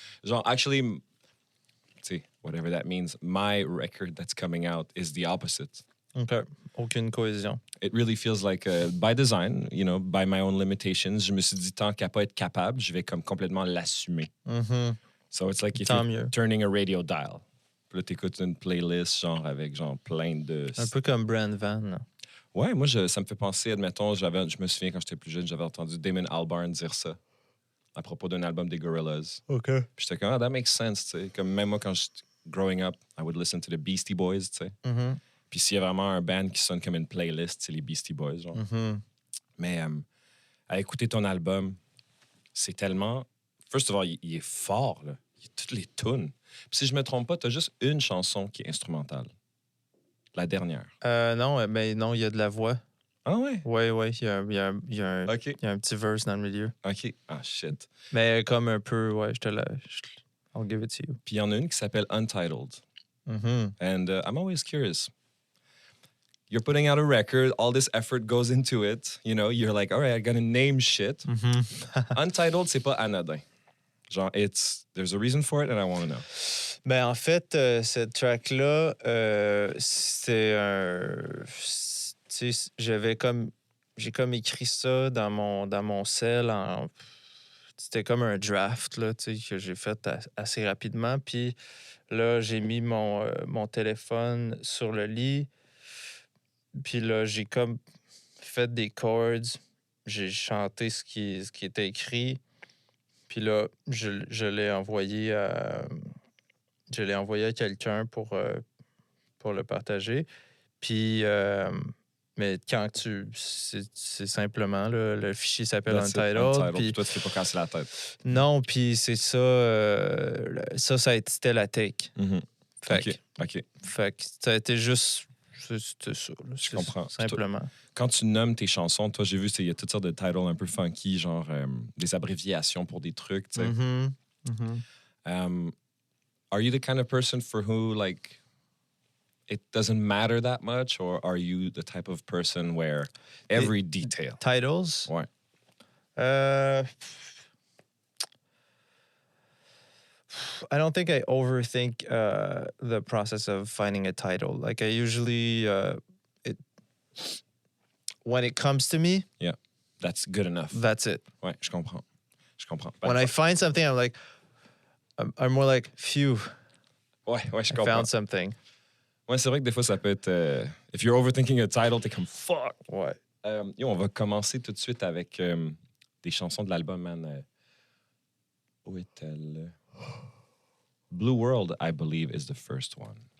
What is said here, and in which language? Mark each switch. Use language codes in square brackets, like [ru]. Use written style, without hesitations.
[en] Genre, actually, [fr] tu sais, [en] whatever that means, my record that's coming out is the opposite. [fr] OK. Aucune cohésion. [en] It really feels like, by design, you know, by my own limitations, [fr] je me suis dit, tant qu'à pas être capable, je vais comme complètement l'assumer. Mm-hmm. [en] So it's like if [fr] Tant [en] you're [fr] mieux. [en] turning a radio dial. [fr] Puis là, t'écoutes une playlist, genre, avec, genre, plein de... Un peu comme Brand Van. Là. Ouais, moi, ça me fait penser, admettons, je me souviens quand j'étais plus jeune, j'avais entendu Damon Albarn dire ça à propos d'un album des Gorillaz. OK. Puis j'étais comme, [en] that makes sense, [fr] tu sais. Comme même moi, quand j'étais [en] growing up, I would listen to the Beastie Boys, [fr] tu sais. Mm-hmm. Puis s'il y a vraiment un band qui sonne comme une playlist, c'est les Beastie Boys, genre. Mm-hmm. Mais à écouter ton album, c'est tellement... [en] First of all, [fr] il est fort, là. Il y a toutes les tunes. Puis si je me trompe pas, t'as juste une chanson qui est instrumentale. La dernière. Non, mais non, il y a de la voix. Ah ouais? Oui, il y a un OK. il y a un petit verse dans le milieu. [en] OK. Ah, shit. [fr] Mais comme un peu, ouais, [en] I'll give it to you. [fr] Puis il y en a une qui s'appelle Untitled. Mhm. [en] And I'm always curious. You're putting out a record, all this effort goes into it. You know, you're like, all right, I gotta name shit. Mhm. [fr] Untitled, c'est pas anodin. [en] Genre, there's a reason for it and I want to know. [fr] Ben, en fait, cette track-là, c'est un. Tu sais, j'ai comme écrit ça dans mon cell. C'était comme un draft là, tu sais, que j'ai fait assez rapidement. Puis là, j'ai mis mon téléphone sur le lit. Puis là, j'ai comme fait des chords. J'ai chanté ce qui était écrit. Puis là, je l'ai envoyé à quelqu'un pour le partager. Puis, mais c'est simplement, là, le fichier s'appelle [en] That's it, [fr] Untitled. Puis, Puis toi, tu t'es pas cassé la tête. non, puis c'est ça, c'était la take. Fait que ça a été juste, c'était ça. Là, Je comprends. Simplement. Quand tu nommes tes chansons, toi, j'ai vu, il y a toutes sortes de titles un peu funky, genre des abréviations pour des trucs, tu sais. Mhm. Mhm. [en] Are you the kind of person for who, like, it doesn't matter that much, or are you the type of person where every detail? Titles? [fr] Ouais. [en] I don't think I overthink the process of finding a title. Like I usually, when it comes to me, That's good enough. that's it. [fr] Ouais, je comprends. [en] When I find something, I'm like, I'm more like, phew, [fr] Ouais, je [en] I [fr] comprends. [en] found something. [fr] Ouais, c'est vrai que des fois, ça peut être... [en] if you're overthinking a title, [fr] t'es comme « fuck ». Ouais. On va commencer tout de suite avec des chansons de l'album, man. Où est-elle? [en] Blue World, I believe, is the first one.